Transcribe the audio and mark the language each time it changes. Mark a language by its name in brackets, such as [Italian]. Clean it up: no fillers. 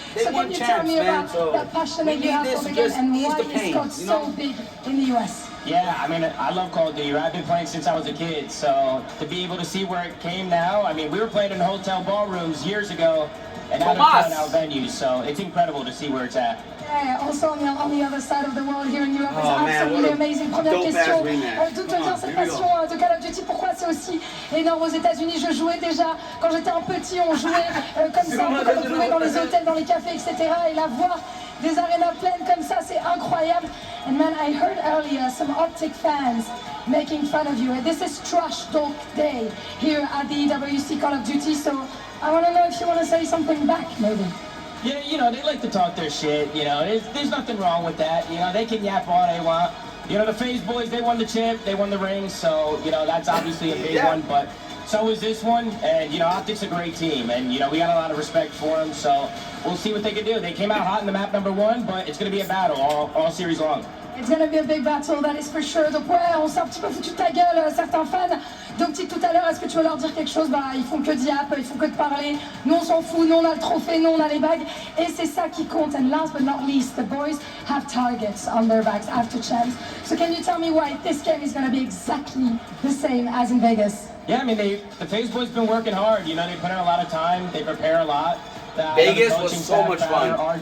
[English] So can you tell me about that passion that you have for the game and why it's got so big in the US? Yeah, I mean, I love Call of Duty. I've been playing since I was a kid, so to be able to see where it came now, I mean, we were playing in hotel ballrooms years ago, and now they're playing out venues, so it's incredible to see where it's at. Yeah, also on the other side of the world here in Europe, it's absolutely amazing. [French] Première question, d'où te vient cette passion de Call of Duty? Pourquoi c'est aussi énorme aux États-Unis? Je jouais déjà quand j'étais un petit, on jouait comme ça, on pouvait retrouver dans les hôtels, dans les cafés, etc. Et la voir des arénas pleines comme ça, c'est incroyable. [English] And man, I heard earlier some OpTic fans making fun of you. This is Trash Talk Day here at the EWC Call of Duty, so I want to know if you want to say something back, maybe. Yeah, you know, they like to talk their shit, you know, there's nothing wrong with that, you know, they can yap all they want. You know, the FaZe boys, they won the champ, they won the ring, so, you know, that's obviously a big one, but so is this one, and, you know, OpTic's a great team, and, you know, we got a lot of respect for them, so we'll see what they can do. They came out hot in the map number 1, but it's going to be a battle all series long. It's gonna be a big battle, that is for sure. [French] Donc ouais, on s'est un petit peu foutu de ta gueule, certains fans d'OpTic tout à l'heure. Est-ce que tu veux leur dire quelque chose? Bah, ils font que diap, ils font que de parler. Nous, on s'en fout, nous, on a le trophée, nous, on a les bagues. Et c'est ça qui compte. [English] And last but not least, the boys have targets on their backs after champs. So can you tell me why this game is gonna be exactly the same as in Vegas? Yeah, I mean, the FaZe boys been working hard. You know, they put in a lot of time, they prepare a lot. Vegas was so much fun.